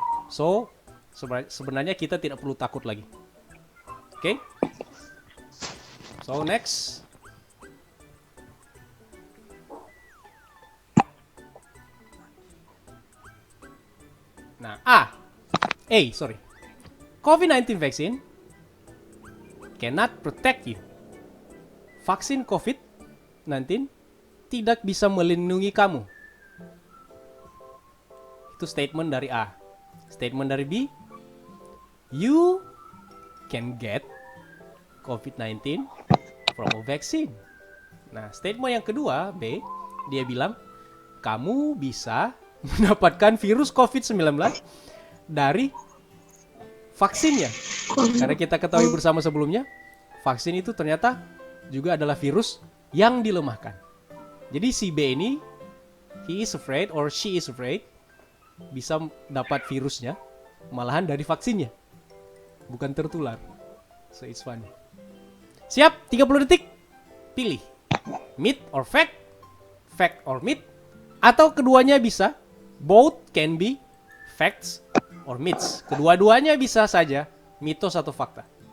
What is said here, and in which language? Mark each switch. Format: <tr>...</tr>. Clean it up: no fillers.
<id>So, sebenarnya kita tidak perlu takut lagi.</id> <en>Okay? So, next.</en> <id>Nah, sorry.</id> <en>COVID-19 vaccine cannot protect you.</en> <id>Vaksin COVID-19 tidak bisa melindungi kamu. Itu statement dari A. Statement dari B,</id> <en>you can get COVID-19 from a vaccine.</en> <id>Nah, statement yang kedua, B, dia bilang, kamu bisa mendapatkan virus COVID-19 dari vaksinnya. Karena kita ketahui bersama sebelumnya, vaksin itu ternyata juga adalah virus yang dilemahkan. Jadi si B ini,</id> <en>he is afraid or she is afraid,</en> <id>bisa dapat virusnya malahan dari vaksinnya, bukan tertular.</id> <en>So it's funny.</en> <id>Siap, 30 detik. Pilih</id> <en>myth or fact, fact or myth,</en> <id>atau keduanya bisa.</id> <en>Both can be facts or myths.</en> <id>Kedua-duanya bisa saja mitos atau fakta.</id>